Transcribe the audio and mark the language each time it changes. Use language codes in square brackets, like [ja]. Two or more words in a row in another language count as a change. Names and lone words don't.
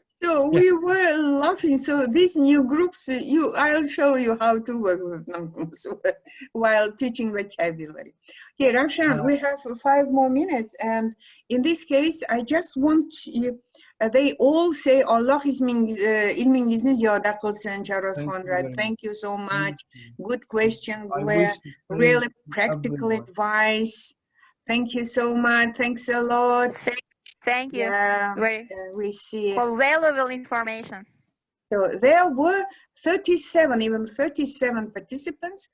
[en] So we were laughing. So these new groups, I'll show you how to work with numbers while teaching vocabulary. Okay, Ravshan, we have 5 more minutes. And in this case, I just want you, they all say [uz] Allah ilmingizin ziyada qilsin, [en] Charles Conrad. Thank you so much. Good question. Really practical advice. Thank you so much. Thanks a lot. Thank you. Yeah, Very we see. for valuable information. So there were 37, even 37 participants.